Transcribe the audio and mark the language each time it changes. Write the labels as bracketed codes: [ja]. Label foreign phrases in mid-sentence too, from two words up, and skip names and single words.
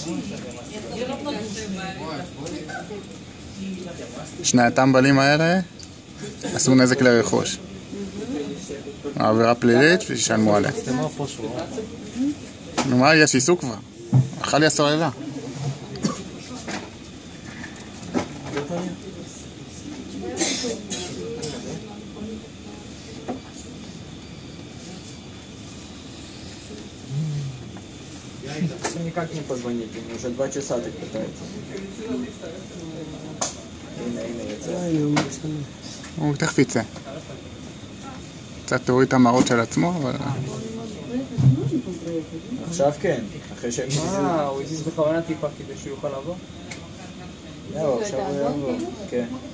[he] שני הטמבלים האלה עשו נזק לרכוש. העבירה פלילית ושישלמו עליה. נו מה, יש עיסוק כבר. אכל לי הסוללה. [ru] Никак не позвонить, мне уже 2 часа так пытается. [he] הוא תכף יצא. קצת תוריד את המראות של עצמו, אבל... עכשיו כן, אחרי שהם הזיזו. הוא הזיז בכוונה טיפה כדי שהוא יוכל לעבור? זהו, עכשיו הוא יעבור. כן.